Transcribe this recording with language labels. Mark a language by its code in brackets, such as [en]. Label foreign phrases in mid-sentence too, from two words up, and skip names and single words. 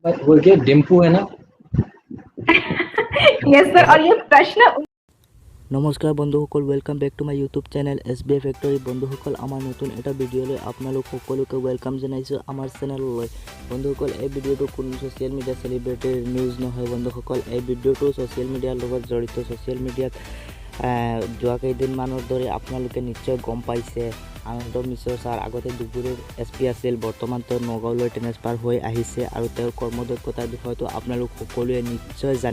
[hi] वो क्या डिम्पू है ना? [en] yes sir. [hi] और ये प्रश्न [as] নমস্কাৰ বন্ধুসকল, [en] welcome back to my YouTube channel [as] SBA ফেক্টৰী। বন্ধুসকল, আমাৰ নতুন এটা ভিডিঅ'লৈ আপোনালোক সকলোকে ৱেলকাম জনাইছোঁ আমাৰ চেনেললৈ। বন্ধুসকল, এই ভিডিঅ'টো কোনো [en] social media [as] চেলিব্ৰিটিৰ নিউজ নহয়। বন্ধুসকল, এই ভিডিঅ'টো [en] social mediaৰ [as] লগত জড়িত। [en] social mediaত [as] যোৱা কেইদিনমানৰ দৰে আপোনালোকে নিশ্চয় গম পাইছে, আনন্দ মিশ্ৰ ছাৰ আগতে ধুবুৰীৰ SP আছিল, বৰ্তমান তেওঁ নগাঁৱলৈ ট্ৰেন্সফাৰ হৈ আহিছে আৰু তেওঁৰ কৰ্মদক্ষতাৰ বিষয়টো আপোনালোক সকলোৱে নিশ্চয় জানে।